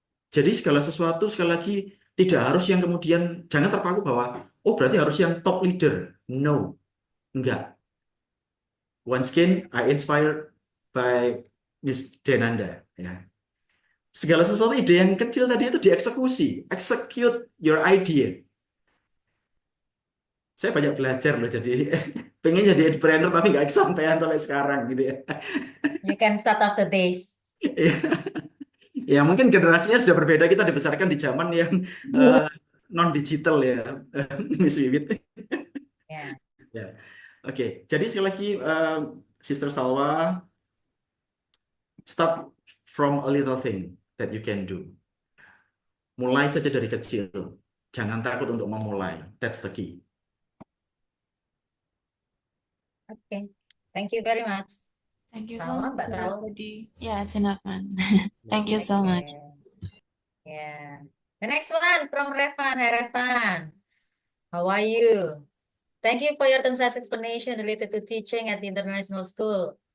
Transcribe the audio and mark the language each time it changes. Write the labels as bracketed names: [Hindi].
[Indonesian] Jadi segala sesuatu sekali lagi tidak harus yang kemudian jangan terpaku bahwa oh berarti harus yang top leader. [English] No, enggak. Once again, I inspired by Miss Denanda. [Indonesian] Ya. Segala sesuatu ide yang kecil tadi itu dieksekusi, [English] execute your idea. [Indonesian] Saya banyak belajar loh, jadi pengen jadi entrepreneur tapi nggak kesampaian sampai sekarang gitu ya. [English] You can start after this. [Indonesian] Ya mungkin generasinya sudah berbeda, kita dibesarkan di zaman yang non digital ya, Miss Wiwit. [English] Yeah. [Indonesian] Ya, oke. Jadi sekali lagi, [English] Sister Salwa, start from a little thing that you can do. [Indonesian] Mulai saja dari kecil. Jangan takut untuk memulai. [English] That's the key. Okay, thank you very much. Thank you so [Indonesian] Sama [English] much, [Indonesian] Mbak [English] Mr. Saul. Putty. Yeah, it's enough, man. Thank you so much. Okay. Yeah. The next one from Revan. Hi, Revan. How are you? Thank you for your concise explanation related to teaching at the international school.